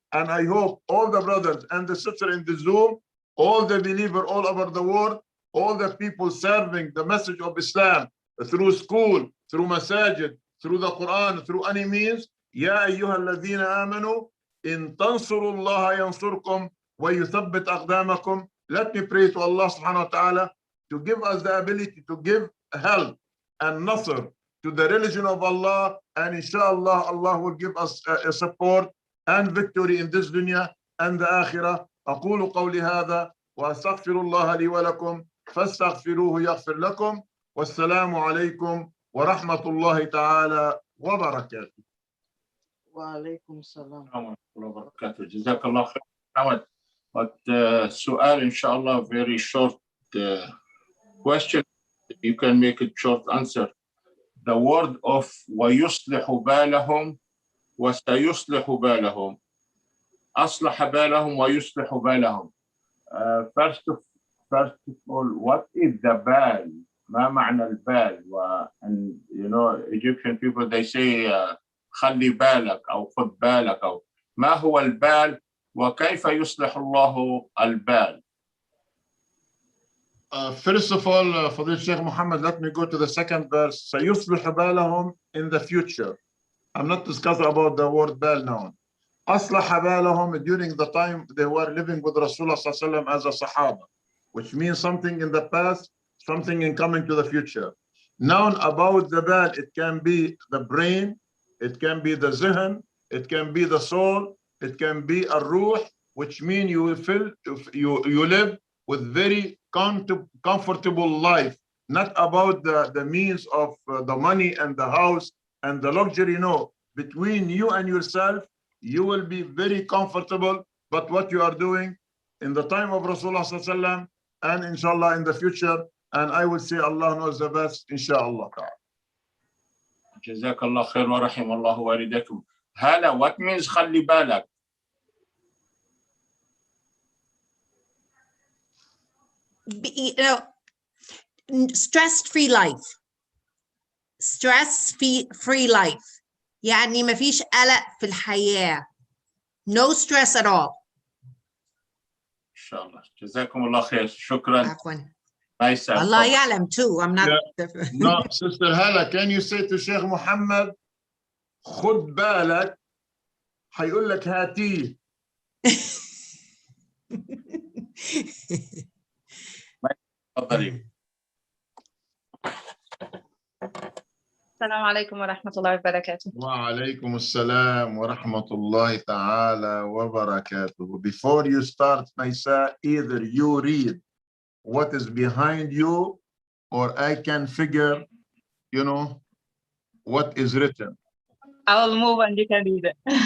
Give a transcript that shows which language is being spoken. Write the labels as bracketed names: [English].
[English] And I hope all the brothers and the sisters in the Zoom, all the believers all over the world, all the people serving the message of Islam through school, through masajid, through the Quran, through any means, Ya ayyuha alladhina amanu, in tansurullaha yansurkum wa yuthabbit aqdamakum. Let me pray to Allah subhanahu wa ta'ala to give us the ability to give help and nasr to the religion of Allah, and inshallah Allah will give us a support and victory in this dunya and the akhirah. [Arabic] أقول قولي هذا وأستغفر الله لي ولكم فاستغفروه يغفر لكم والسلام عليكم ورحمة الله تعالى وبركاته. وعليكم السلام. ورحمة الله وبركاته. جزاك الله خير Muhammad. [English] But [Arabic] سؤال إن شاء الله, [English] very short question. You can make it short answer. The word of [Arabic] ويصلح بالهم وسيصلح بالهم. أصلح بالهم ويصلح بالهم. [English] First of all, what is the bal? [Arabic] ما معنى البال? [English] And you know, Egyptian people, they say [Arabic] خلي بالك أو خذ بالك أو ما هو البال وكيف يصلح الله البال? [English] First of all, Fadil Sheikh Muhammad, let me go to the second verse. [Arabic] سيصلح بالهم [English] in the future. I'm not discussing about the word bal now. [Arabic] أصلح بالهم [English] during the time they were living with Rasulullah sallallahu alaihi wasallam as a Sahaba, which means something in the past, something in coming to the future. Now about the bal, it can be the brain, it can be the zihin, it can be the soul, it can be a ruh, which means you will feel you live with very comfortable life, not about the means of the money and the house and the luxury. No, between you and yourself, you will be very comfortable. But what you are doing in the time of Rasulullah sallallahu alaihi wasallam and inshallah in the future, and I would say Allah knows the best, inshallah. [Arabic] جزاك الله خير ورحم الله والديكم. هلا, [English] what means [Arabic] خلي بالك? [English] You know, stress-free life. Stress-free life. [Arabic] يعني ما فيش قلق في الحياة. [English] No stress at all. [Arabic] إن شاء الله. جزاكم الله خير. شكرا. عفوا. Maissa. [English] Allah [Arabic] يعلم [English] too. I'm not. No, Sister Hala, can you say to Sheikh Muhammad, [Arabic] خد بالك, هيقول لك هاتيه. تفضلي. السلام عليكم ورحمة الله وبركاته. وعليكم السلام ورحمة الله تعالى وبركاته. [English] Before you start, Maissa, either you read what is behind you, or I can figure, you know, what is written. I will move and you can read it.